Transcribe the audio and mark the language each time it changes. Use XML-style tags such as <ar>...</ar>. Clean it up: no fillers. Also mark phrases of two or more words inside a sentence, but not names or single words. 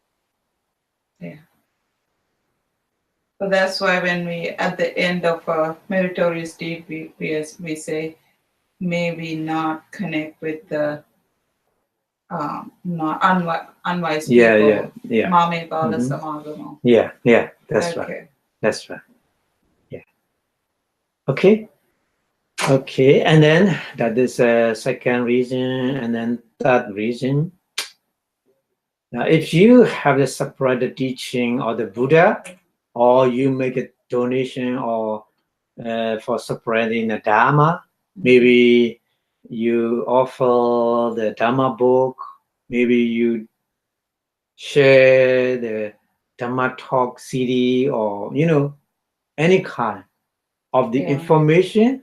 <en>So that's why when we, at the end of a meritorious deed, we say, may we not connect with the not unwise people. Yeah.</en> <pi>Mame bala samagamo.</pi> <en>Yeah. That's right. Okay. That's right. Yeah. Okay. And then that is a second reason, and then third reason. Now, if you have the separate teaching of the Buddha, or you make a donation or for spreading the Dharma, maybe you offer the Dharma book, maybe you share the Dharma talk CD, or any kind of the information.</en>